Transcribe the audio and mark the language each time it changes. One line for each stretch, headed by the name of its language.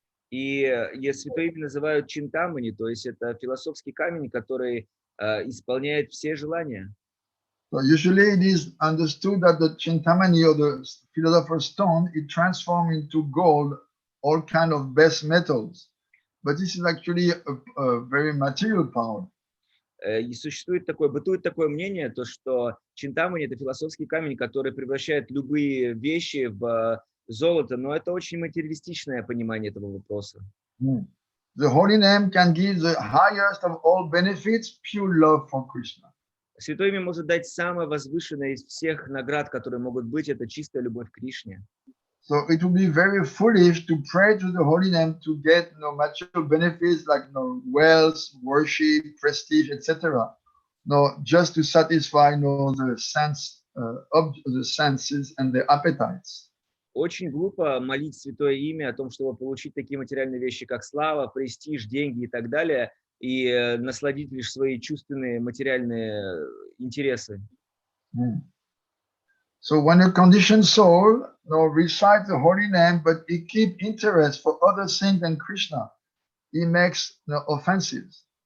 Russian: И Святое Имя называют Чинтамани, то есть это философский камень, который исполняет все желания.
English: So usually it is understood that the Chintamani, or the philosopher's stone, it transforms into gold all kind of base metals. But this is actually a very material power.
Russian: И бытует такое мнение, то, что Чинтамани – это философский камень, который превращает любые вещи в золото, но это очень материалистичное понимание этого вопроса.
English: The holy name can give the highest of all benefits, pure love for Krishna.
Russian: Святое Имя может дать самое возвышенное из всех наград, которые могут быть, это чистая любовь к Кришне.
English: So it would be very foolish to pray to the holy name to get material benefits like wealth, worship, prestige, etc. Just to satisfy the senses and the appetites.
Russian: Очень глупо молить Святое Имя о том, чтобы получить такие материальные вещи, как слава, престиж, деньги и так далее, и насладить лишь свои чувственные материальные интересы.
English: So when a conditioned soul recites the holy name, but he keeps interest for other things than Krishna, he makes offenses.